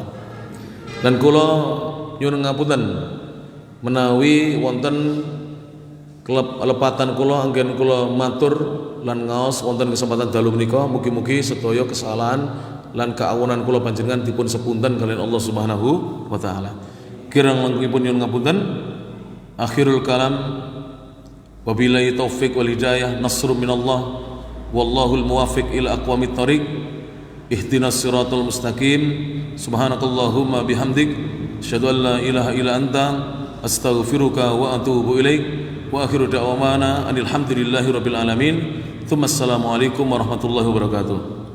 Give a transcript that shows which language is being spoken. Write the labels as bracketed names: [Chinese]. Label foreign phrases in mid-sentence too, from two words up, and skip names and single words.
[Javanese] Dan kula nyuwun ngapunten menawi wonten kelepatan kula anggen kula matur lan ngaos wonten kesempatan dalu menika, mugi-mugi sedaya kesalahan lan kaawunan kula panjenengan dipun sepunten kalian Allah [Arabic] سبحانه وتعالى. [Javanese] Kirang langkungipun nyuwun ngapunten. [Arabic] آخر الكلام، وبالله التوفيق والهداية، نصر من الله, والله الموفق إلى أقوم الطريق، اهدنا الصراط المستقيم. سبحانك اللهم وبحمدك، أشهد أن لا إله إلا أنت، أستغفرك وأتوب إليك. وآخر دعوانا أن الحمد لله رب العالمين. ثم السلام عليكم ورحمة الله وبركاته.